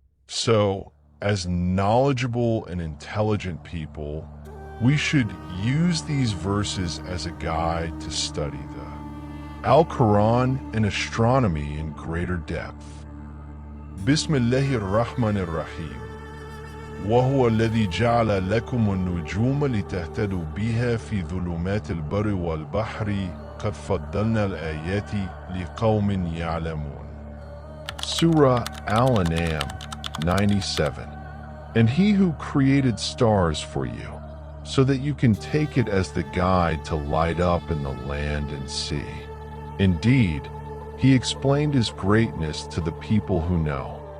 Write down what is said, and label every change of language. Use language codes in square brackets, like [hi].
[en] So, as knowledgeable and intelligent people, we should use these verses as a guide to study the Al-Quran and astronomy in greater depth. [ar] Bismillahir-Rahmanir-Rahim. وهو الذي جعل لكم النجوم لتهتدوا بها في ظلمات البر والبحر قد فضلنا الآيات لقوم يعلمون. [en] Surah Al-An'am 97. And he who created stars for you, so that you can take it as the guide to light up in the land and sea. Indeed, he explained his greatness to the people who know.